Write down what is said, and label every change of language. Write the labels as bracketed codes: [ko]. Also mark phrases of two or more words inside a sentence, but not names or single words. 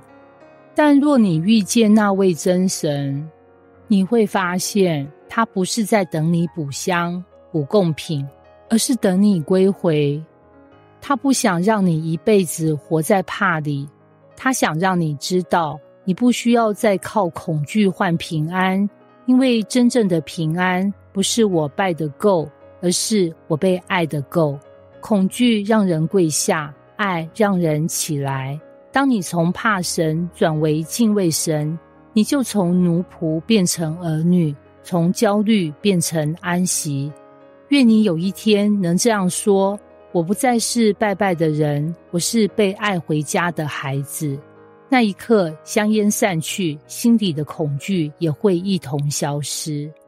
[zh] 但若你遇見那位真神，你會發現他不是在等你補香、補貢品，而是等你歸回。他不想讓你一輩子活在怕裡，他想讓你知道，你不需要再靠恐懼換平安，因為真正的平安不是我拜得夠，而是我被愛得夠。恐懼讓人跪下，愛讓人起來。當你從怕神轉為敬畏神，你就從奴僕變成兒女，從焦慮變成安息。願你有一天能這樣說，我不再是拜拜的人，我是被愛回家的孩子。那一刻，香煙散去，心裡的恐懼也會一同消失。